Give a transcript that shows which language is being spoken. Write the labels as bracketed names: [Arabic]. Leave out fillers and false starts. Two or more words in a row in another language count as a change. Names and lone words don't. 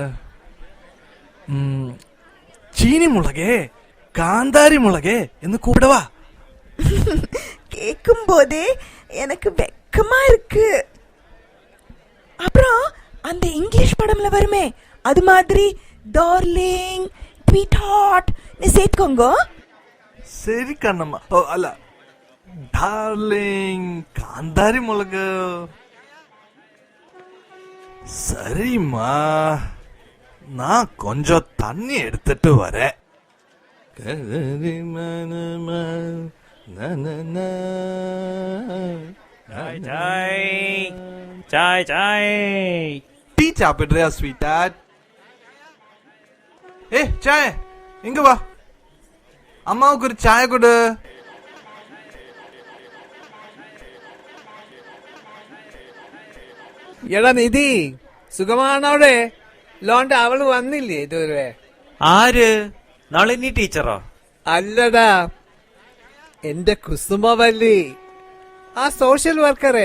[Tamil] சீனி முளகே, காந்தாரி முளகே என்று கூப்பிடவா? கேட்கும் போதே எனக்கு வெக்கமா இருக்கு. அப்புறம் அந்த இங்கிலீஷ் படம்ல வருமே, அது மாதிரி [English] darling, sweet heart [Tamil] சேர்த்துக்கோங்க. [Malayalam] ശരി കണ്ണമ്മ. ഓ അല്ല, ഡാർലിംഗ് കാന്താരി മുളക്. [Tamil] சரிம்மா, நான் கொஞ்சம் தண்ணி எடுத்துட்டு வரேன். டீ சாப்பிடுறியா ஸ்வீட்டா? ஏ சாய இங்க வா, அம்மாவுக்கு ஒரு சாய கொடு. [Malayalam] എടാ നിധി, സുഖമാണവിടെ? ലോണ്ട് അവള് വന്നില്ലേ ഇതുവരെ? ആര്? നളിനി ടീച്ചറോ? അല്ലടാ, എന്റെ കുസുമവല്ലി, ആ സോഷ്യൽ വർക്കറെ.